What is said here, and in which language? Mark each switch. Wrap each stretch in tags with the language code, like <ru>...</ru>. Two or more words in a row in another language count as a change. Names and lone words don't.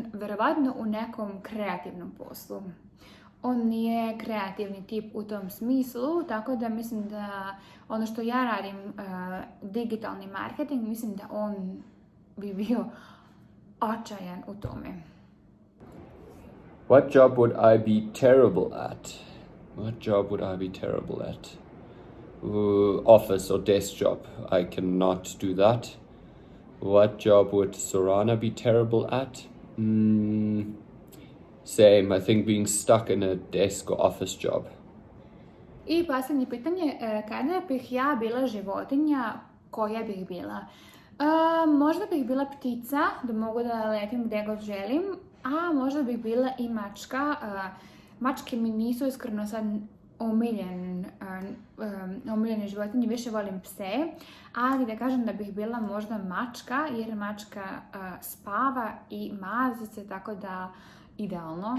<sr>Verovatno u nekom kreativnom poslu. On nije kreativni tip u tom smislu, tako da mislim da ono što ja radim, digitalni marketing, mislim da on bi bio očajan u tome.</sr> <en>What job would I be terrible at? What job would I be terrible at? Office or desk job. I cannot do that. What job would Zorana be terrible at? Same, I think being stuck in a desk or office job.</en> <sr>I posljednje pitanje, kada bih ja bila životinja, koja bih bila? Možda bih bila ptica, da mogu da letim gdje god želim, a možda bih bila i mačka. Mačke mi nisu iskreno sad omiljene životinje, više volim pse, ali da kažem da bih bila možda mačka, jer mačka spava i mazi se, tako da idealno.</sr>